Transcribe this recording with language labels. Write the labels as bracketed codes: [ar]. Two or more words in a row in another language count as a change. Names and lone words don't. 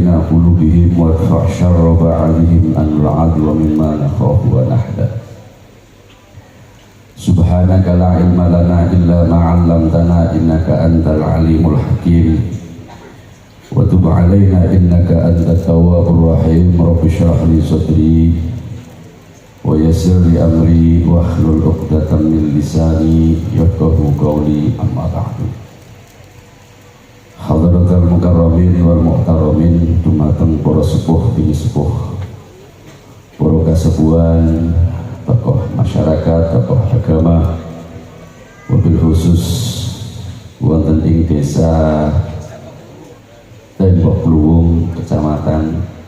[ar] قلوبهم وادفع شر بعضهم عن العدو مما نخاف ونحذر سبحانك لا علم لنا إلا ما علمتنا إنك أنت العليم الحكيم وتب علينا إنك أنت التواب الرحيم رب اشرح لي صدري ويسر لي أمري واحلل عقدة من لساني يفقهوا قولي أما بعد حضرة المكرمين والمحترمين [jv] dumateng para sepuh bini sepuh para kasepuhan tokoh masyarakat tokoh agama [ar] وبالخصوص [jv] wonten ing desa Tembok Pluwung kecamatan